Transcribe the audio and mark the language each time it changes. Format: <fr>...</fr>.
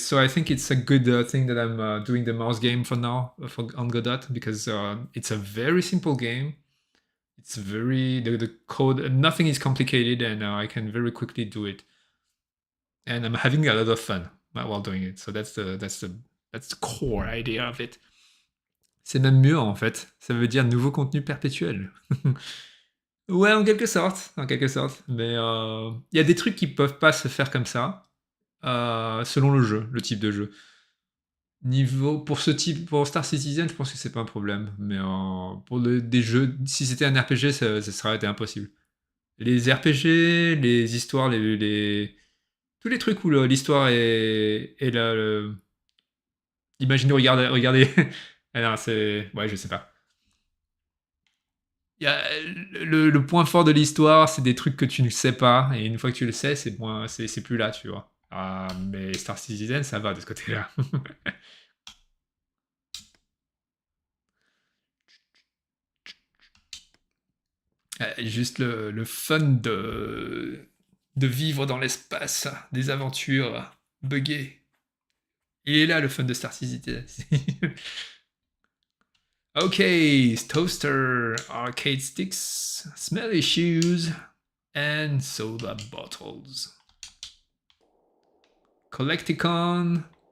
<en>So I think it's a good thing that I'm doing the mouse game for now on Godot, because it's a very simple game. It's very the code. Nothing is complicated, and I can very quickly do it. And I'm having a lot of fun while doing it. So that's the core idea of it.</en> <fr>C'est même mieux en fait. Ça veut dire nouveau contenu perpétuel. Ouais, en quelque sorte, Mais il y a des trucs qui peuvent pas se faire comme ça, selon le jeu, le type de jeu. Pour Star Citizen, je pense que c'est pas un problème. Mais pour des jeux, si c'était un RPG, ça serait été impossible. Les RPG, les histoires, tous les trucs où l'histoire est là. Imaginez, regardez. Alors, ouais, je sais pas. Le point fort de l'histoire, c'est des trucs que tu ne sais pas, et une fois que tu le sais, c'est plus là, tu vois. Mais Star Citizen, ça va de ce côté-là. Juste le fun de vivre dans l'espace, des aventures buggées. Il est là le fun de Star Citizen.</fr> <en>Okay, toaster, arcade sticks, smelly shoes, and soda bottles. Collecticon.</en>